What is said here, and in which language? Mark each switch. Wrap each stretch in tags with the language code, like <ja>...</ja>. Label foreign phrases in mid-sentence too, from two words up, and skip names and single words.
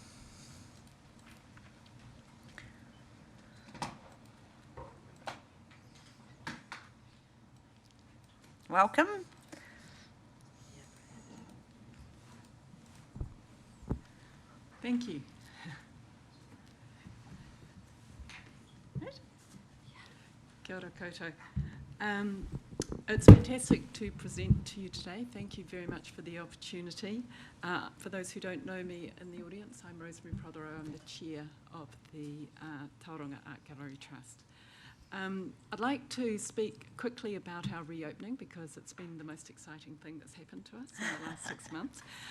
<en>Welcome. Thank you.</en> <mi>Kia ora koutou.</mi> <en>It's fantastic to present to you today. Thank you very much for the opportunity. For those who don't know me in the audience, I'm Rosemary Prothero. I'm the chair of the Tauranga Art Gallery Trust. I'd like to speak quickly about our reopening because it's been the most exciting thing that's happened to us in the last 6 months.</en>